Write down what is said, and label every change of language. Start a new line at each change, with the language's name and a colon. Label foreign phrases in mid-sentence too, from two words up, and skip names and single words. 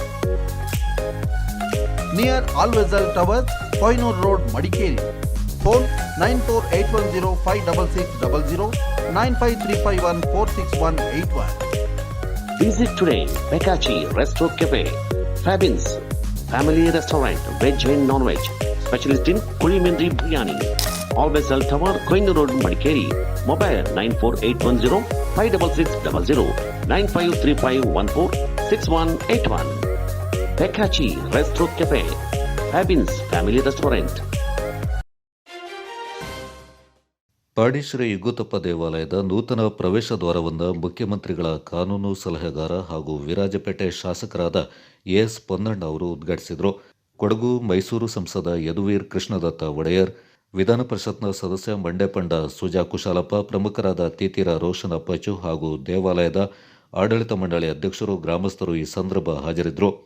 English: Near Alvezal Towers, Koinur Road, Madikeri. Phone 9481056600 95351 Visit today Bakachi Resto Cafe. Fabins Family Restaurant, Veg and Non-Veg. Specialist in Kulimindri Biryani. Alvezal Tower, Koinur Road, Madikeri. Mobile 94810 56600 9535146181. Pekachi Restro Cafe, Fabins Family Restaurant.
Kannada: ಪಾಡಿಶ್ರೀ ಯುಗುತಪ್ಪ ದೇವಾಲಯದ ನೂತನ ಪ್ರವೇಶ ದ್ವಾರವನ್ನು ಮುಖ್ಯಮಂತ್ರಿಗಳ ಕಾನೂನು ಸಲಹೆಗಾರ ಹಾಗೂ ವಿರಾಜಪೇಟೆ ಶಾಸಕರಾದ ಎಸ್ ಪೊನ್ನಣ್ಣ ಅವರು ಉದ್ಘಾಟಿಸಿದರು. ಕೊಡಗು ಮೈಸೂರು ಸಂಸದ ಯದುವೀರ್ ಕೃಷ್ಣದತ್ತ ಒಡೆಯರ್, ವಿಧಾನ ಪರಿಷತ್ನ ಸದಸ್ಯ ಮಂಡ್ಯಪಂಡ ಸುಜಾ ಕುಶಾಲಪ್ಪ, ಪ್ರಮುಖರಾದ ತೀತೀರ ರೋಷನ್ ಅಪ್ಪಾಚು ಹಾಗೂ ದೇವಾಲಯದ ಆಡಳಿತ ಮಂಡಳಿ ಅಧ್ಯಕ್ಷರು, ಗ್ರಾಮಸ್ಥರು ಈ ಸಂದರ್ಭ ಹಾಜರಿದ್ದರು.